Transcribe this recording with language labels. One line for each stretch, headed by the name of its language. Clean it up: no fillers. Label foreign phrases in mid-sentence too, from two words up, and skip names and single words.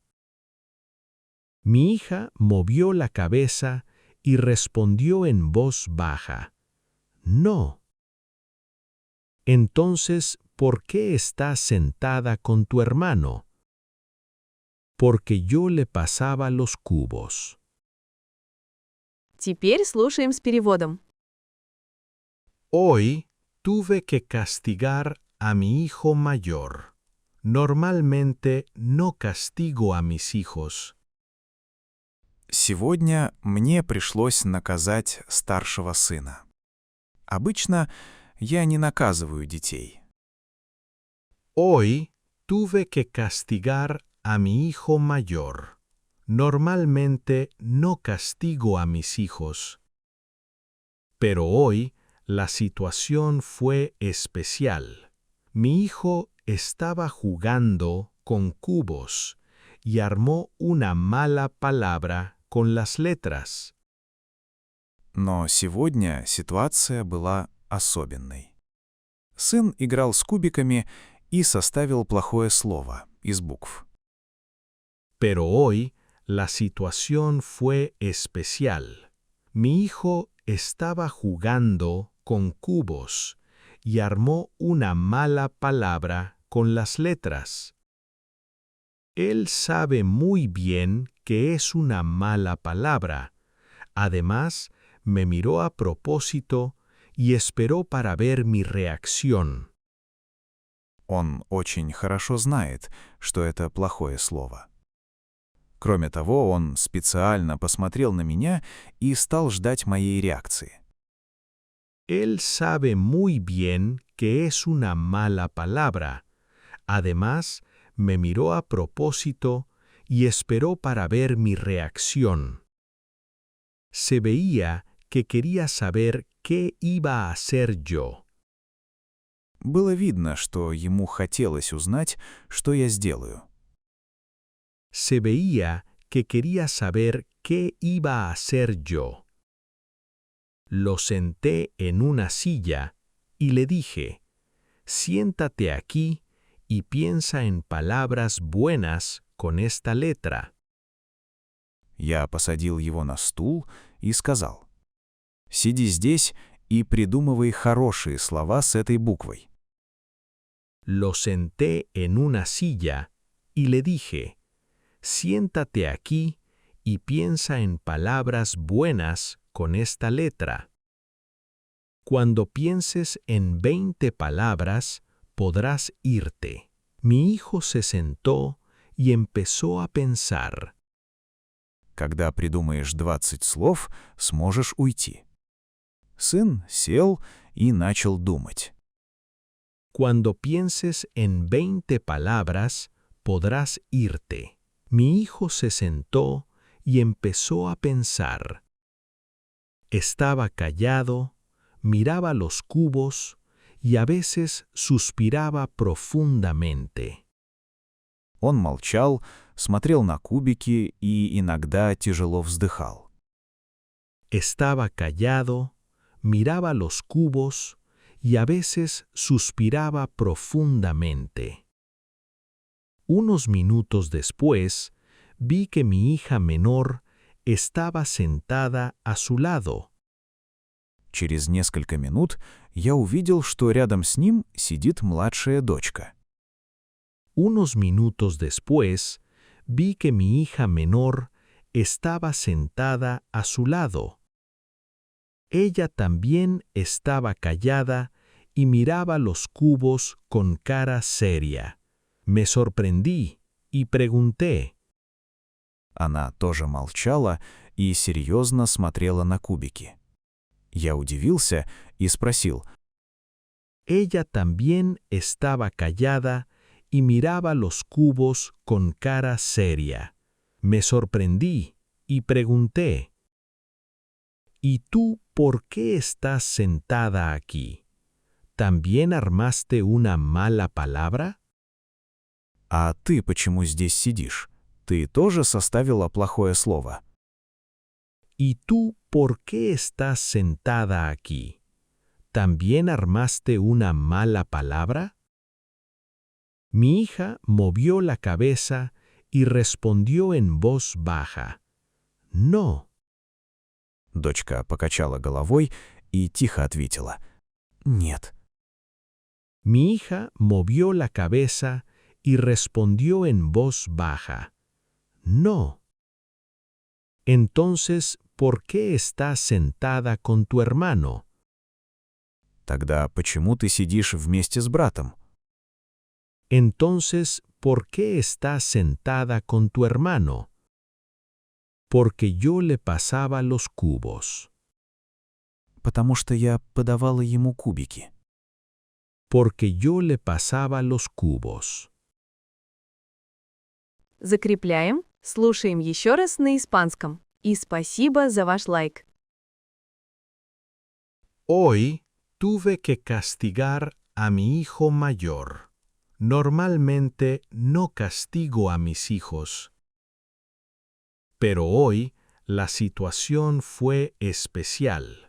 Spanish: Mi hija movió la cabeza y respondió en voz baja, no. Entonces, ¿por qué estás sentada con tu hermano? Porque yo le pasaba los cubos.
Russian: Теперь слушаем с переводом.
Spanish: Hoy tuve que castigar a mi hijo mayor. Normalmente no castigo a mis hijos.
Russian: Сегодня мне пришлось наказать старшего сына. Обычно я не наказываю детей.
Spanish: Hoy tuve que castigar a mi hijo mayor. Normalmente no castigo a mis hijos. Pero hoy la situación fue especial. Mi hijo estaba jugando con cubos y armó una mala palabra con las letras.
Russian: Но сегодня ситуация была особенной. Сын играл с кубиками и составил плохое слово из букв.
Spanish: Pero hoy la situación fue especial. Mi hijo estaba jugando con cubos y armó una mala palabra con las letras. Él sabe muy bien que es una mala palabra. Además, me miró a propósito y esperó para ver mi reacción.
Russian: Он очень хорошо знает, что это плохое слово. Кроме того, он специально посмотрел на меня и стал ждать моей реакции.
Spanish: Él sabe muy bien que es una mala palabra. Además, me miró a propósito y esperó para ver mi reacción. Se veía que quería saber qué iba a hacer yo.
Russian: Было видно, что ему хотелось узнать, что я сделаю.
Spanish: Se veía que quería saber qué iba a hacer yo. Lo senté en una silla y le dije, siéntate aquí y piensa en palabras buenas con esta letra.
Russian: Я посадил его на стул и сказал, «Сиди здесь и придумывай хорошие слова с этой буквой».
Spanish: Lo senté en una silla y le dije, siéntate aquí y piensa en palabras buenas con esta letra. Cuando pienses en 20 palabras, podrás irte. Mi hijo se sentó y empezó a pensar.
Russian: Когда придумаешь 20 слов, сможешь уйти. Сын сел и начал думать.
Spanish: Cuando pienses en 20 palabras, podrás irte. Mi hijo se sentó y empezó a pensar. Estaba callado, miraba los cubos y a veces suspiraba profundamente.
Russian: Он молчал, смотрел на кубики и иногда тяжело вздыхал.
Spanish: Estaba callado, miraba los cubos y a veces suspiraba profundamente. Unos minutos después, vi que mi hija menor estaba sentada a su lado.
Russian: Через несколько минут я увидел, что рядом с ним сидит младшая дочка.
Spanish: Unos minutos después, vi que mi hija menor estaba sentada a su lado. Ella también estaba callada y miraba los cubos con cara seria. Me sorprendí y pregunté.
Russian: Она тоже молчала и серьезно смотрела на кубики. Я удивился и спросил,
Spanish: Ella también estaba callada y miraba los cubos con cara seria. Me sorprendí y pregunté. ¿Y tú por qué estás sentada aquí? ¿También armaste una mala palabra?
Russian: «А ты почему здесь сидишь? Ты тоже составила плохое слово?»
Spanish: ¿Y tú por qué estás sentada aquí? ¿También armaste una mala palabra? Mi hija movió la cabeza y respondió en voz baja. No.
Russian: Дочка покачала головой и тихо ответила, «Нет».
Spanish: Mi hija movió la cabeza y respondió en voz baja. No. Entonces, ¿por qué estás sentada con tu hermano?
Russian: «Тогда почему ты сидишь вместе с братом?»
Spanish: Entonces, ¿por qué estás sentada con tu hermano? Porque yo le pasaba los cubos.
Russian: «Потому что я подавала ему кубики».
Spanish: Porque yo le pasaba los cubos.
Russian: Закрепляем, слушаем еще раз на испанском. И спасибо за ваш лайк.
Spanish: Hoy tuve que castigar a mi hijo mayor. Normalmente no castigo a mis hijos. Pero hoy la situación fue especial.